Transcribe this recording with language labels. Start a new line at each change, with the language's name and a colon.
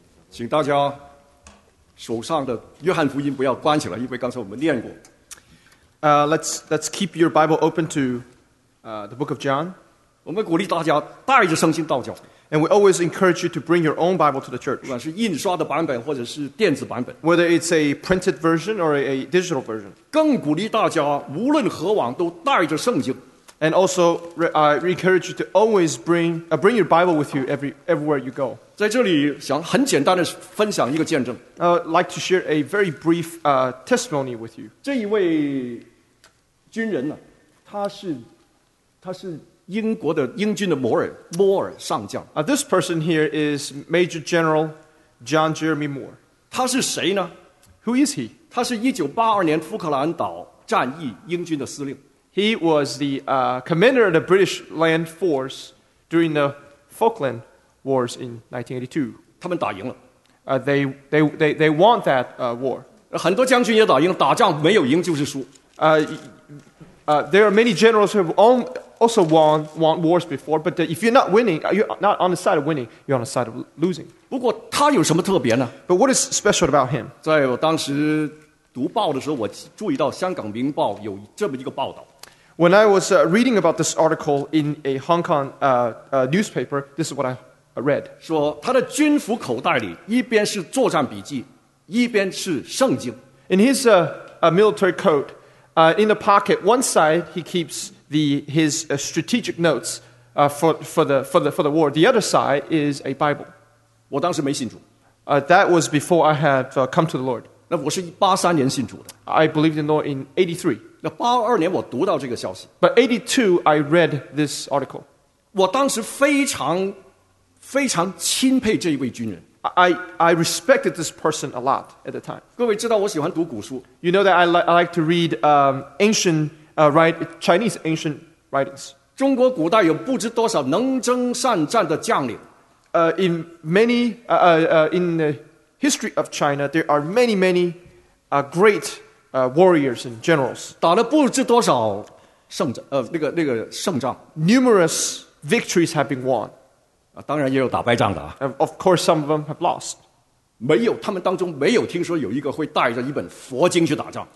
Chinese: 请大家手上的约翰福音不要关起来，因为刚才我们念过。
English: Let's keep your Bible open to the book of John.
Chinese: 我们鼓励大家带着圣经到教会。
English: And we always encourage you to bring your own Bible to the church.
Chinese: 不管是印刷的版本或者是电子版本。
English: Whether it's a printed version or a digital version.
Chinese: 更鼓励大家无论何往都带着圣经。
English: And also, I encourage you to always bring your Bible with you everywhere you go.
Chinese: 在这里想很简单的分享一个见证。
English: Like to share a very brief testimony with you.
Chinese: 这一位军人呢、啊，他是英国的英军的摩尔上将。
English: This person here is Major General John Jeremy Moore.
Chinese: 他是谁呢
English: ？Who is he?
Chinese: 他是1982年福克兰岛战役英军的司令。
English: He was the commander of the British Land Force during the Falkland Wars in 1982.
Chinese: 他们打赢了。
English: They won that war.
Chinese: 很多将军也打赢了，打仗没有赢就是输。
English: There are many generals who have also won wars before, but if you're not winning, you're not on the side of winning, you're on the side of losing.
Chinese: 不过他有什么特别呢
English: ？But what is special about him?
Chinese: 在我当时读报的时候，我注意到香港《明报》有这么一个报道。
English: When I was reading about this article in a Hong Kong newspaper, this is what I read.
Chinese: 说他的军服口袋里一边是作战笔记，一边是圣经。
English: In his military coat, in the pocket, one side he keeps his strategic notes for the war. The other side is a Bible.
Chinese: 我当时没信主。
English: That was before I had come to the Lord.
Chinese: 那我是83年信主的。
English: I believed in the Lord in 83.
Chinese: 82年我读到这个消息。
English: But 82, I read this article.
Chinese: 我当时非常非常钦佩这一位军人。
English: I respected this person a lot at the time.
Chinese: 各位知道我喜欢读古书。
English: You know that I like to read Chinese ancient writings.
Chinese: 中国古代有不知多少能征善战的将领。
English: In the history of China, there are many, many great. Warriors and generals
Chinese: 打了不知多少胜仗，那个胜仗。
English: Numerous victories have been won.
Chinese: 当然也有打败仗的啊。
English: Of course, some of them have lost.
Chinese: 没有，他们当中没有听说有一个会带着一本佛经去打仗。